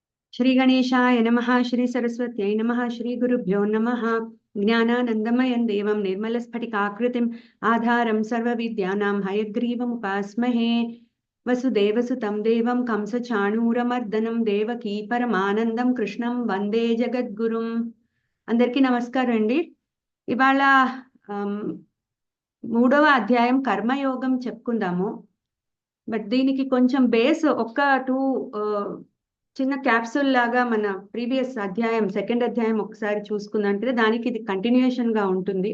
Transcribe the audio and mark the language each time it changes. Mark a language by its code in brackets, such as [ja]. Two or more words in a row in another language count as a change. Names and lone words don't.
[sa] श्री गणेशाय नमः। श्री सरस्वत्यै नमः। श्री गुरुभ्यो नमः। ज्ञानानन्दमयं देवं निर्मलस्फटिकाकृतिम् आधारं सर्वविद्यानां हयग्रीवमुपास्महे। वसुदेवसुतं देवं कंसचाणूरमर्दनं देवकी परमानन्दं कृष्णं వందే జగద్గురుం। [te] అందరికీ నమస్కారం అండి। ఇవాళ మూడవ అధ్యాయం కర్మయోగం చెప్పుకుందాము। బట్ దీనికి కొంచెం బేస్ ఒక టూ చిన్న క్యాప్సూల్ లాగా మన ప్రీవియస్ అధ్యాయం సెకండ్ అధ్యాయం ఒకసారి చూసుకుందంటే దానికి ఇది కంటిన్యూషన్ గా ఉంటుంది।